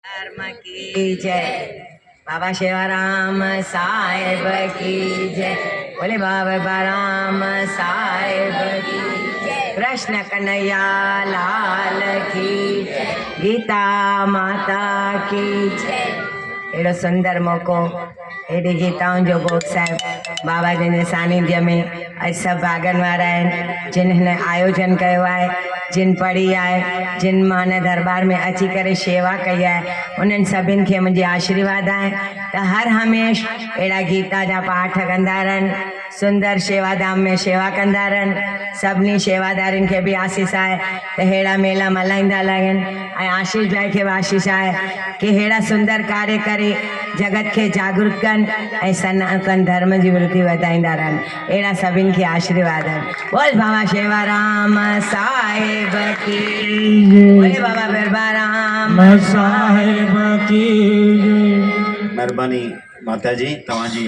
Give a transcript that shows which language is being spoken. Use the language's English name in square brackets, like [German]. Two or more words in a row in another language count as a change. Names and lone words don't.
[Hindi] धर्म की जय। बाबा शेवाराम साहेब की जय। बोले बाबा राम साहेब की जय। कृष्ण कन्हैया लाल की जय। गीता माता की जय। [Sindhi] एड़ो सुंदर मौको एडी गीताउनि जो भोग साहिब बाबा जन जे सानिध्य में अॼु सभु भागन वारा आहिनि जिन हिन आयोजन कयो आहे, जिन पढ़ी आहे, जिन मान दरबार में अची करे शेवा कई आहे, उन्हनि सभिनि खे मुंहिंजी आशीर्वाद आहे त हर हमेश अहिड़ा गीता जा पाठ कंदा रहनि, सुंदर शेवाधाम में शेवा कंदा रहनि। सभिनी शेवादारियुनि खे बि आशीष आहे त अहिड़ा मेला मल्हाईंदा रहनि ऐं आशीष भाई खे बि आशीष आहे कि अहिड़ा सुंदर कार्य करे जगत खे जागरूक कनि ऐं सनातन धर्म जी वृद्धि वधाईंदा रहनि। अहिड़ा सभिनि खे आशीर्वाद आहिनि। [Hindi] बोल बाबा शेवाराम साहिब की, बोले बाबा बिरबाराम साहिब की। [Sindhi] महिरबानी माता जी तव्हांजी